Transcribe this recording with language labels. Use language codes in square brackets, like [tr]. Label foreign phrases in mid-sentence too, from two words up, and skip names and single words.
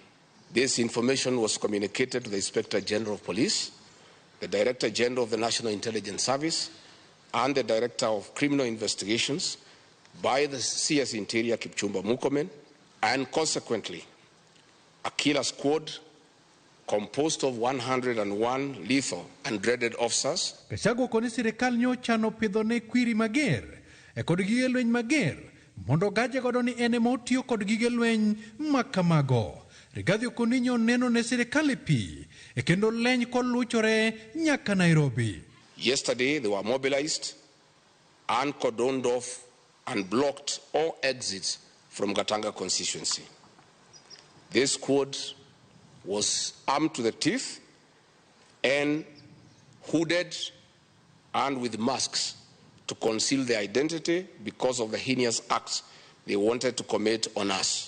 [en] This information was communicated to the Inspector General of Police, the Director General of the National Intelligence Service, and the Director of Criminal Investigations by the CS Interior Kipchumba Murkomen, and consequently, a killer squad composed of 101 lethal and dreaded officers. [luo] Gachagua koni sirikal nyocha no pidhone kwiri mager kod gige lweny mager mondo gaje godo ni ene motiyo kod gige lweny makamago. Rigathi Okoninyo neno ne sirikal pi kendo leny koluchore nyaka Nairobi. [en] Yesterday they were mobilized and cordoned off and blocked all exits from Gatanga constituency. This squad was armed to the teeth and hooded and with masks to conceal their identity because of the heinous acts they wanted to commit on us.